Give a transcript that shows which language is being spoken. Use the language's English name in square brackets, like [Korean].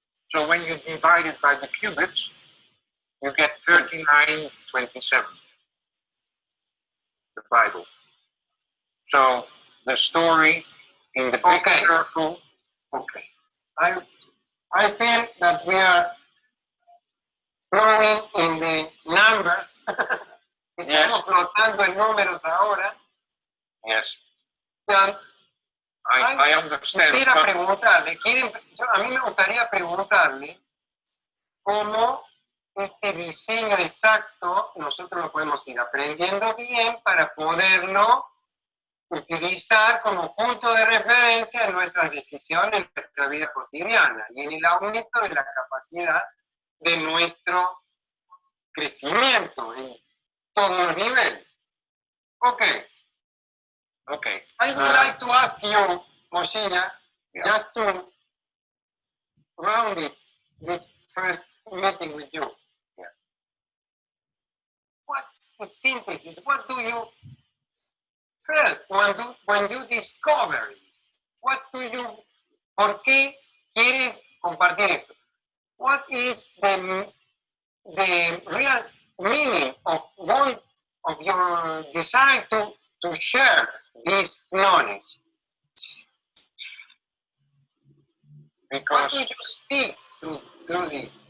[English] So when you divide it by the cubits, you get 3927. The Bible. So the story in the big circle. Okay. I feel that we are growing in the numbers. [Spanish] Estamos flotando en números ahora. [English] Yes. I understand. [Spanish] Quisiera preguntarle, a mí me gustaría preguntarle cómo este diseño exacto nosotros lo podemos ir aprendiendo bien para poderlo utilizar como punto de referencia en nuestras decisiones, en nuestra vida cotidiana y en el aumento de la capacidad de nuestro crecimiento en todos los niveles. [English] Okay. I would like to ask you, Moshiya, just to round it, this first meeting with you. What's the synthesis? What do you feel when you discover this? [Spanish] ¿Por qué quieres compartir esto? [English] What is the real meaning of your desire to share this knowledge? Because what do you speak through this?